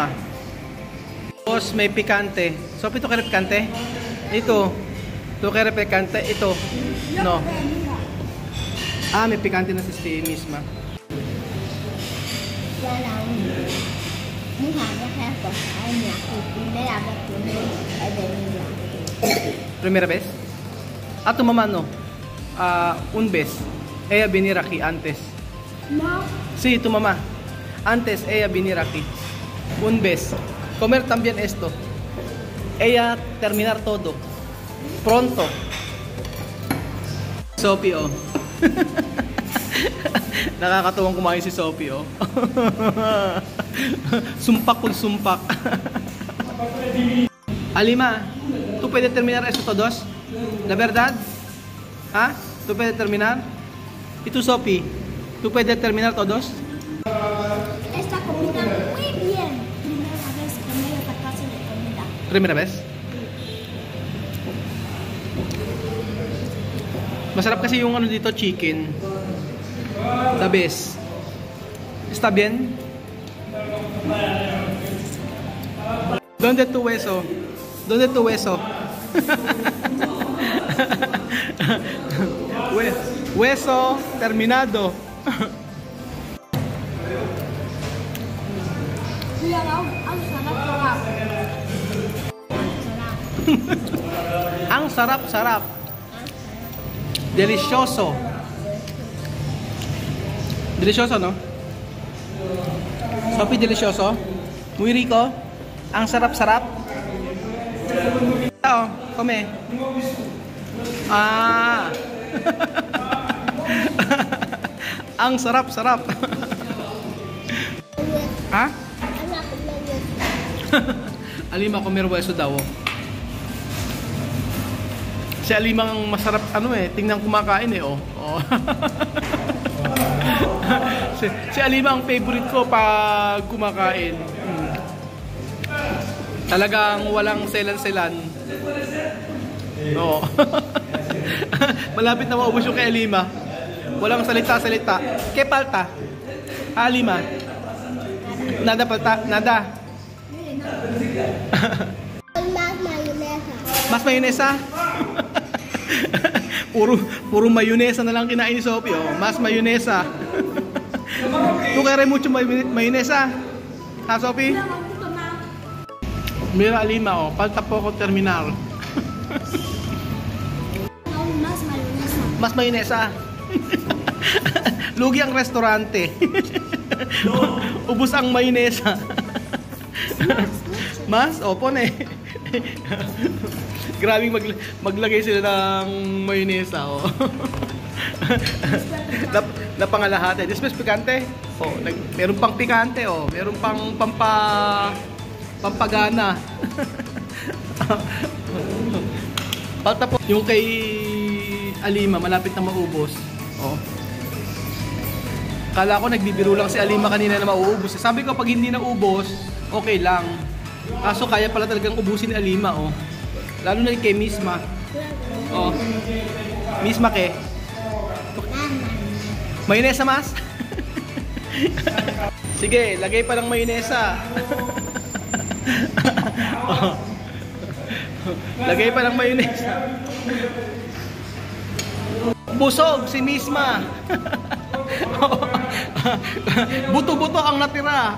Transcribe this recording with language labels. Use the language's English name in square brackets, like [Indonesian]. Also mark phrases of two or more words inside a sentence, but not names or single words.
[Filipino] Tapos may pikante. So ito kaya pikante? Ito. Ito kaya pikante. Ito. No. Ah, may pikante na si misma. Yan lang. Mukha niya kaya po ay niya. [Spanish] Primera vez que me he venido. Primera vez? Ah, tu mamá no. Un vez. Ella venir aquí antes. No. Sí, tu mamá. Antes ella venir aquí. Un vez. Comer también esto. Ella terminar todo. Pronto. Sophie, oh. [Filipino] Nakakatuwang kumain si Sophie, oh. Sumpak kung sumpak. [Spanish] Alima, ¿tú puedes terminar esto todos? ¿La verdad? ¿Ah? ¿Tú puedes terminar? ¿Y tú, Sophie? ¿Tú puedes terminar todos? Esta comida muy bien. Primera vez que me esta clase de comida. Primera vez? [Filipino] Masarap kasi yung ano dito, chicken. [English] The best. [Spanish] ¿Está bien? ¿Dónde tu hueso? ¿Dónde tu hueso? Hueso terminado. [Filipino] Kuya Raul, ang sarap-sarap. Ang sarap-sarap. [Spanish] Delicioso. Delicioso, no? Sophie, delicioso. Muy rico. [Filipino] Ang sarap-sarap. [English] Oh, come. [Filipino] Ah. Ang sarap-sarap. Ha? Anak ko na yun. [Spanish] Alima, comer hueso daw. [Filipino] Si Alima ang masarap, ano eh, tingnan kumakain eh, oh. Oh. si Alima ang favorite ko pag kumakain. Talagang walang selan-selan. Oo. Malapit na maubos yung kay Alima. Walang salita-salita. [Spanish] ¿Qué falta? Alima. Nada falta? Nada. Mas mayonesa. Mas mayonesa? [Filipino] puro mayonesa na lang kinain ni Sophie, oh. [Spanish] Mas mayonesa. Tu kaya mucho mayonesa? Ha, Sophie? Mira, Alima, oh. Falta poco terminar. Mas mayonesa. Mas mayonesa. [Filipino] Lugi ang restaurante. Ubus ang mayonesa. Mas? Opo na eh. Grabing maglagay sila ng mayonesa, oh. Napangalahat eh. [Spanish] Después pikante. [Filipino] Oh, meron pang pikante, oh. Meron pang pampagana. Palta po. Yung kay Alima, malapit na maubos. Oh. Kala ko nagbibiro lang si Alima kanina na mauubos. Sabi ko pag hindi na ubos, okay lang. Kaso kaya pala talagang ubusin ni Alima, oh. Lalo na kay misma. Oh. Misma ke. [Spanish] Mayonesa mas? [Filipino] Sige, lagay pa ng mayonesa. Oh. Lagay pa ng mayonesa. Busog si Misma. Buto-buto ang natira.